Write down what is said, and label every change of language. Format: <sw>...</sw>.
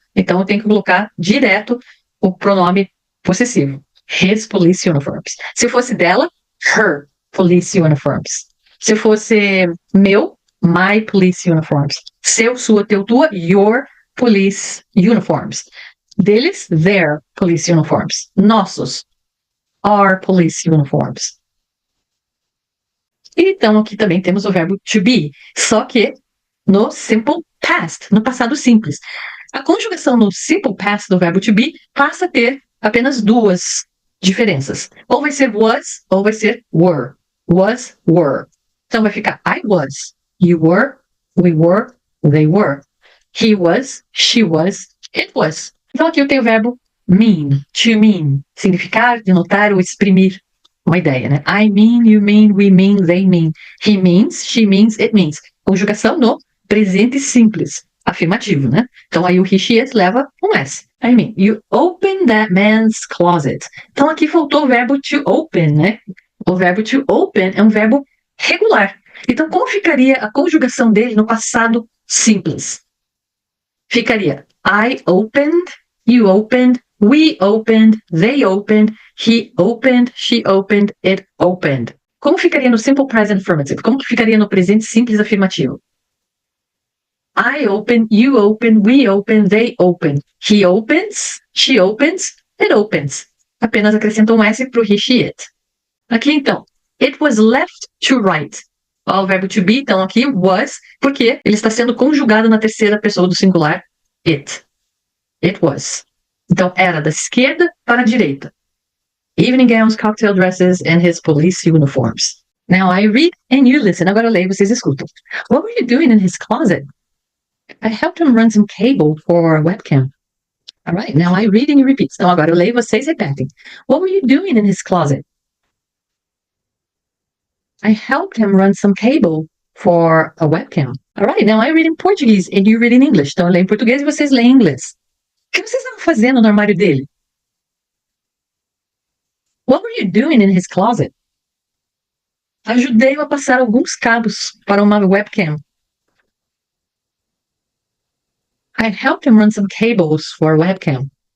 <pt>Então eu tenho que colocar direto o pronome possessivo.</pt> <en>His police uniforms.</en> <pt>Se fosse dela,</pt> <en>her police uniforms.</en> <pt>Se fosse meu,</pt> <en>my police uniforms.</en> <pt>Seu, sua, teu, tua,</pt> <en>your police uniforms.</en> <pt>Deles,</pt> <en>their police uniforms.</en> <pt>Nossos,</pt> <en>our police uniforms.</en> <pt>E então aqui também temos o verbo to be, só que no simple past, no passado simples. A conjugação no simple past do verbo to be passa a ter apenas duas diferenças. Ou vai ser was, ou vai ser were.</pt> <en>Was, were. Então vai ficar I was, you were, we were, they were. He was, she was, it was.</en> <pt>Então aqui eu tenho o verbo mean, to mean, significar, denotar ou exprimir uma ideia, né?</pt> <en>I mean, you mean, we mean, they mean. He means, she means, it means.</en> <pt>Conjugação no presente simples, afirmativo, né? Então aí o he, she, it leva um S.</pt> <en>I mean, you open that man's closet.</en> <pt>Então aqui faltou o verbo</pt> <en>to open,</en> <pt>né? O verbo to open é um verbo regular. Então como ficaria a conjugação dele no passado simples?</pt> <en>Ficaria I opened, you opened, we opened, they opened, he opened, she opened, it opened.</en> <pt>Como ficaria no</pt> <en>simple present affirmative?</en> <pt>Como que ficaria no presente simples afirmativo?</pt> <en>I open, you open, we open, they open. He opens, she opens, it opens.</en> <pt>Apenas acrescentou um S para o he, she, it.</pt> <en>Aqui então, it was left to right.</en> <pt>O verbo to be, então aqui was, porque ele está sendo conjugado na terceira pessoa do singular, it.</pt> <en>It was.</en> <pt>Então, era da esquerda para a direita.</pt> <en>Evening gowns, cocktail dresses, and his police uniforms. Now I read and you listen.</en> <pt>Agora eu leio e vocês escutam.</pt> <en>What were you doing in his closet? I helped him run some cable for a webcam. All right, now I read and you repeat.</en> <pt>Então agora eu leio e vocês repetem.</pt> <en>What were you doing in his closet? I helped him run some cable for a webcam. All right, now I read in Portuguese and you read in English.</en> <pt>Então eu leio em português e vocês leem em inglês. O que vocês estavam fazendo no armário dele?</pt> <en>What were you doing in his closet?</en> <pt>Ajudei-o a passar alguns cabos para uma webcam.</pt> <en>I helped him run some cables for a webcam.</en>